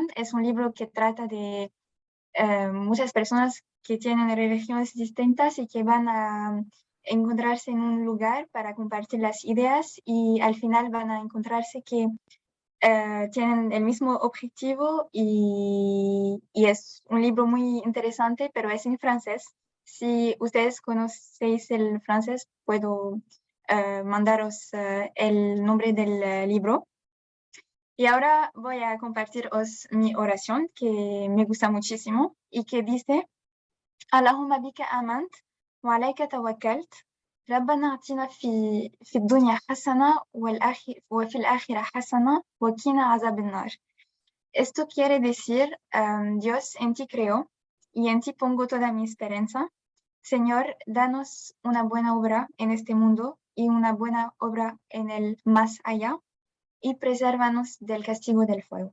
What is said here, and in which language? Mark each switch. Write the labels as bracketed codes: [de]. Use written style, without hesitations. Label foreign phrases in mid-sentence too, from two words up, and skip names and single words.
[es] Es un libro que trata de muchas personas que tienen religiones distintas y que van a encontrarse en un lugar para compartir las ideas y al final van a encontrarse que tienen el mismo objetivo y es un libro muy interesante, pero es en francés. Si ustedes conocéis el francés, puedo mandaros el nombre del libro. Y ahora voy a compartiros mi oración que me gusta muchísimo y que dice: [ar] اللهم بك آمنت وعليك توكلت، ربنا آتنا في الدنيا حسنة وفي الآخرة حسنة وقنا عذاب النار. [es] Esto quiere decir, Dios, en ti creo y en ti pongo toda mi esperanza. Señor, danos una buena obra en este mundo y una buena obra en el más allá. y presérvanos del castigo del fuego.